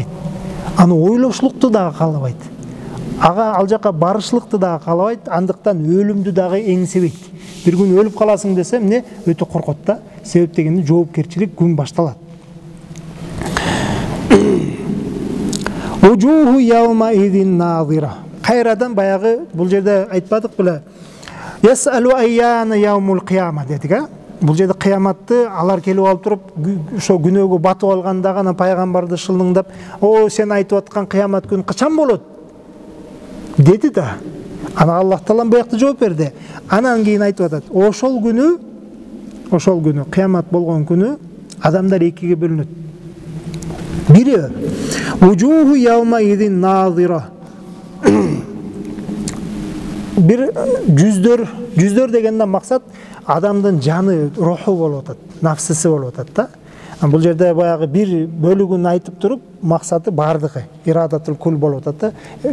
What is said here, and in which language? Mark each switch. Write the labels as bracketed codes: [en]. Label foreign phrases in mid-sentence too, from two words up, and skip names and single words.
[ky] Аны ойлошулукту дагы каалабайт. Ал жака барышлыкты дагы каалабайт, андыктан өлүмдү дагы эңсебейт. Бир күн өлүп каласың десе, эмне өтө коркот да, себеп дегенде жоопкерчилик күн башталат. [ar] وجوه يومئذ ناضرة. [ky] Кайрадан баягы бул жерде айтпадык беле? [ar] يسأل أيان يوم القيامة [ky] дедик, а? Бул жерде кыяматты алар келип алып туруп, ошо күнөөгө батып алганда гана пайгамбарды шылыңдап, "О, сен айтып аткан кыямат күнү качан болот?" деди да. Ана Аллах таалам буякта жооп берди. Анан кийин айтып атат, ошол күнү, кыямат болгон күнү адамдар экиге бөлүнөт. [ar] بيري وجوه يومئذ ناضرة. [ky] Бир жүздөр дегенден максат адамдын жаны, руху болуп атат, нафсысы болуп атат да. Бул жерде баягы бир бөлүгүн айтып туруп, максаты бардыгы, [ar] إرادة الكل [ky] болуп атат да.